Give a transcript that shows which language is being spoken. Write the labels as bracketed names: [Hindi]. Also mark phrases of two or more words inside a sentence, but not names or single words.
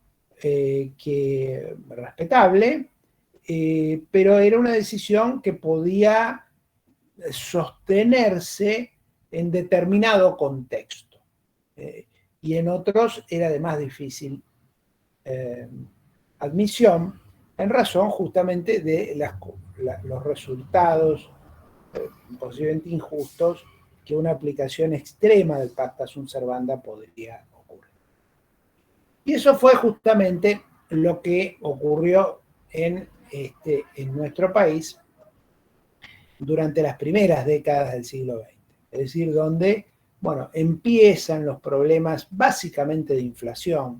[Spanish] respetable, pero era una decisión que podía sostenerse en determinado contexto, y en otros era de más difícil admisión, en razón justamente de los resultados posiblemente injustos que una aplicación extrema del [Latin] pacta sunt servanda [Spanish] podría ocurrir. Y eso fue justamente lo que ocurrió en nuestro país durante las primeras décadas del siglo XX, es decir, donde, bueno, empiezan los problemas básicamente de inflación.